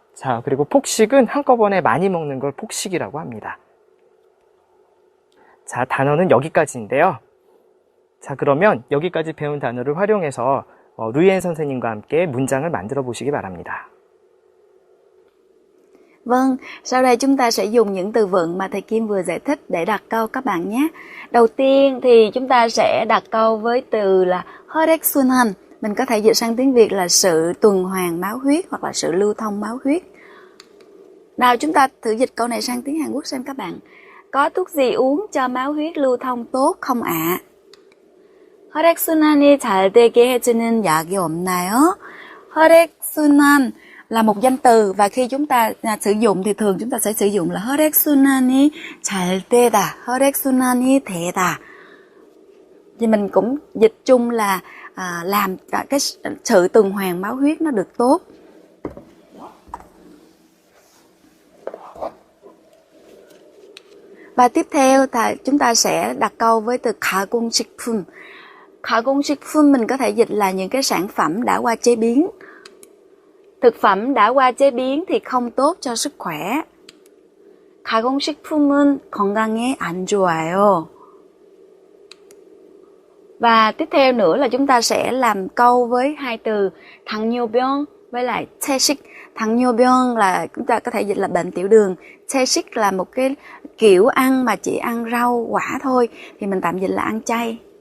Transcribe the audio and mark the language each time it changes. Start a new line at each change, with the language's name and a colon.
Korean: 자, 그리고 폭식은 한꺼번에 많이 먹는 걸 폭식이라고 합니다. 자, 단어는 여기까지인데요. 자, 그러면 여기까지 배운 단어를 활용해서 루이엔 선생님과 함께 문장을 만들어 보시기 바랍니다.
Vietnamese: Vâng, sau đây chúng ta sẽ dùng những từ vựng mà thầy Kim vừa giải thích để đặt câu các bạn nhé. Đầu tiên thì chúng ta sẽ đặt câu với từ là 혈액순환. Mình có thể dịch sang tiếng Việt là sự tuần hoàn máu huyết hoặc là sự lưu thông máu huyết. Nào chúng ta thử dịch câu này sang tiếng Hàn Quốc xem các bạn. Có thuốc gì uống cho máu huyết lưu thông tốt không ạ?
Korean: 혈액순환이 잘 되게 해주는 약이 없나요?
Vietnamese: 혈액순환 là một danh từ và khi chúng ta sử dụng thì thường chúng ta sẽ sử dụng là
Korean: 혈액순환이 잘 되다, 혈액순환이 되다.
Vietnamese: Thì mình cũng dịch chung là làm cái sự tuần hoàn máu huyết nó được tốt. Và tiếp theo chúng ta sẽ đặt câu với từ 가공식품. 가공식품 mình có thể dịch là những cái sản phẩm đã qua chế biến. Thực phẩm đã qua chế biến thì không tốt cho sức khỏe.
Korean: 가공식품은 건강에 안 좋아요.
Vietnamese: Và tiếp theo nữa là chúng ta sẽ làm câu với hai từ 당뇨병 với lại 채식. 당뇨병 là chúng ta có thể dịch là bệnh tiểu đường. 채식 là một cái kiểu ăn mà chỉ ăn rau quả thôi, thì mình tạm dịch là ăn chay.